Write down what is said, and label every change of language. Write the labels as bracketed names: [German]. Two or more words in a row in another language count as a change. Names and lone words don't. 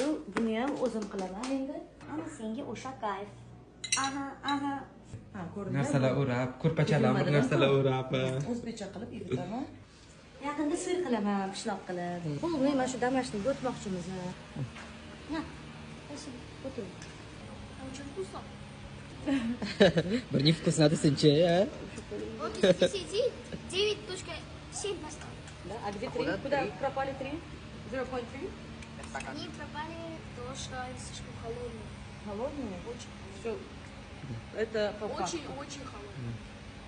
[Uzbek] Buni ham o'zim qilaman endi. Ana senga o'sha kayf. Aha. Ha, ko'rdingmi? Narsalar o'rab, ko'rpachalar narsalar o'rab. O'zbekcha qilib ivitaman. Yaqinda sir qilaman, pishloq qilib. Bu mana shu домашний o'tmoqchimiz. Ha. [Russian] Спасибо. Очень вкусно. [Uzbek] Bir невкусно desang-chi, a? [Russian] Вот из 10 9.7 поставил. Да? А где 3? Куда пропали 3? 0.3? Они пропали, потому что они слишком холодные. Холодные? Очень. Все. Это по факту. Очень-очень холодные.